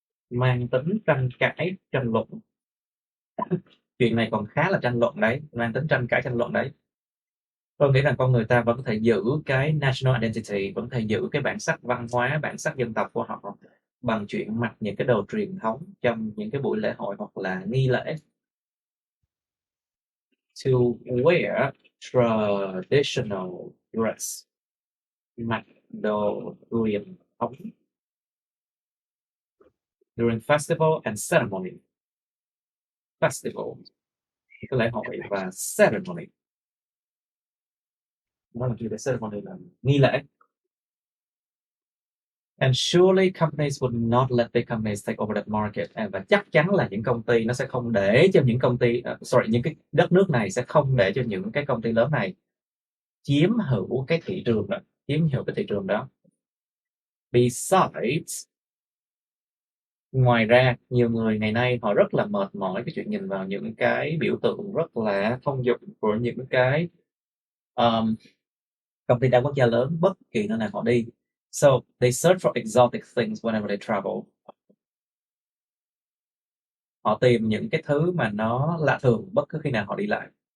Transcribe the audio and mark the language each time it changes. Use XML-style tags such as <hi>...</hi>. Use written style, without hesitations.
<vi>Mang tính tranh cãi, tranh luận. Chuyện này còn khá là tranh luận đấy, mang tính tranh cãi tranh luận đấy. Tôi nghĩ rằng con người ta vẫn có thể giữ cái</vi> <en>national identity,</en> <vi>vẫn có thể giữ cái bản sắc văn hóa, bản sắc dân tộc của họ bằng chuyện mặc những cái đồ truyền thống trong những cái buổi lễ hội hoặc là nghi lễ.</vi> <en>To wear traditional dress.</en> <vi>Mặc đồ truyền thống.</vi> <en>During festival and ceremony.</en> <vi>Festival, cái lễ hội và ceremony. Nó là cái ceremony là nghi lễ.</vi> <en>And surely companies would not let big companies take over that market.</en> <vi>Và chắc chắn là những công ty nó sẽ không để cho những công ty, những cái đất nước này sẽ không để cho những cái công ty lớn này chiếm hữu cái thị trường đó.</vi> <en>Besides,</en> <vi>ngoài ra, nhiều người ngày nay họ rất là mệt mỏi cái chuyện nhìn vào những cái biểu tượng rất là thông dụng của những cái công ty đa quốc gia lớn bất kỳ nơi nào họ đi.</vi> <en>So they search for exotic things whenever they travel.</en> <vi>Họ tìm những cái thứ mà nó lạ thường bất cứ khi nào họ đi lại.</vi>